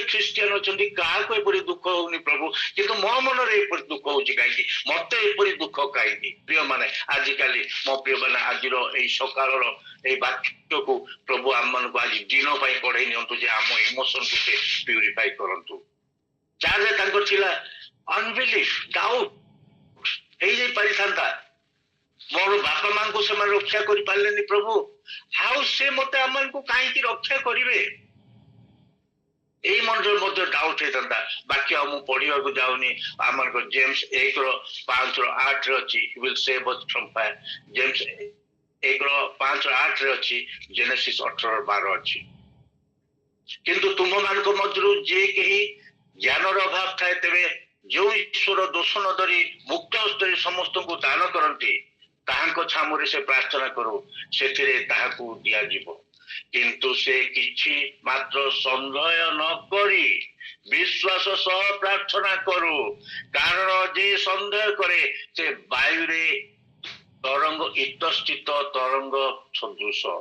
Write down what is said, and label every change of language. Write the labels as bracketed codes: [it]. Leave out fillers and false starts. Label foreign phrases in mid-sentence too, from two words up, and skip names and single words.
[or] ଖ୍ରୀଷ୍ଟିଆନ ଅଛନ୍ତି କାହାକୁ ଏପରି ଦୁଃଖ ହଉନି ପ୍ରଭୁ କିନ୍ତୁ ମୋ ମନରେ ଏପରି ଦୁଃଖ ହଉଛି କାହିଁକି ମତେ ଏପରି ଦୁଃଖ କାହିଁକି ପ୍ରିୟ ମାନେ ଆଜିକାଲି ମୋ ପ୍ରିୟ ମାନେ ଆଜିର ଏଇ ସକାଳର ଏଇ ବାକ୍ୟକୁ ପ୍ରଭୁ ଆମମାନଙ୍କୁ ଆଜି ଦିନ ପାଇଁ ପଢେଇ ନିଅନ୍ତୁ ଯେ ଆମ ଇମୋସନକୁ ସେ ପ୍ୟୁରିଫାଇ କରନ୍ତୁ ଯାହାରେ ତାଙ୍କର ଥିଲା [en] unbelief doubt [or] ହେଇଯାଇ ପାରିଥାନ୍ତା ମୋର ବାପା ମାଙ୍କୁ ସେମାନେ ରକ୍ଷା କରିପାରିଲେନି ପ୍ରଭୁ ଆଉ ସେ ମତେ ଆମମାନଙ୍କୁ କାହିଁକି ରକ୍ଷା କରିବେ এই ମନରେ ମଧ୍ୟ ଡାଉଟ ହେଇଥାନ୍ତା ବାକି ଆଉ ମୁଁ ପଢିବାକୁ ଯାଉନି ଆମର ଜେମ୍ସ 1:5-8 ଅଛି [en] will save us from fire [or] ଜେମ୍ସ 1:5-8 ଅଛି ଜେନେସିସ୍ 18:12 ଅଛି କିନ୍ତୁ ତୁମମାନଙ୍କ ମଧ୍ୟରୁ ଯେ କେହି ଜ୍ଞାନର ଅଭାବ ଥାଏ ତେବେ ଯେଉଁ ଈଶ୍ୱର ଦୋଷ ନ ଧରି ମୁକ୍ତ ହସ୍ତରେ ସମସ୍ତଙ୍କୁ ଦାନ କରନ୍ତି ତାହାଙ୍କ ଛାମୁରେ ସେ ପ୍ରାର୍ଥନା କରୁ ସେଥିରେ ତାହାକୁ ଦିଆଯିବ କିନ୍ତୁ ସେ କିଛି ମାତ୍ର ସନ୍ଦେହ ନ କରି ବିଶ୍ୱାସ ସହ ପ୍ରାର୍ଥନା କରୁ କାରଣ ଯେ ସନ୍ଦେହ କରେ ସେ ବାୟୁରେ ତରଙ୍ଗ ଇତସ୍ଥିତ ତରଙ୍ଗ ସଦୃଶ